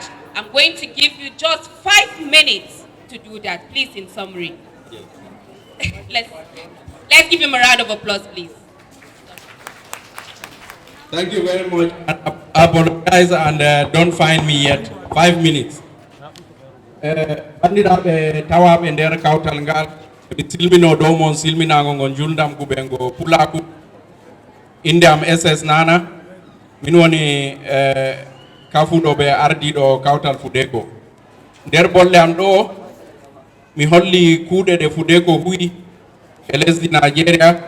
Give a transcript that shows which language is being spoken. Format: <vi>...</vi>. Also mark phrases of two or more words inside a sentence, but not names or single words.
<en>I'm going to give you just 5 minutes to do that. Please, in summary. Let's give him a round of applause, please. Thank you very much. I apologize and don't find me yet. 5 minutes.</en> <ff>Andiraɓe tawaɓe nder kawtal ngal mi silmino dow mon silminago ngo juldam kuɓengo pulaku inde am ss nana min woni kafuɗo ɓe ardiɗo kawtal FUDECO. Nder bolle am ɗo mi holli kuuɗe ɗe FUDECO huyi e lesdi Nigeria.</ff>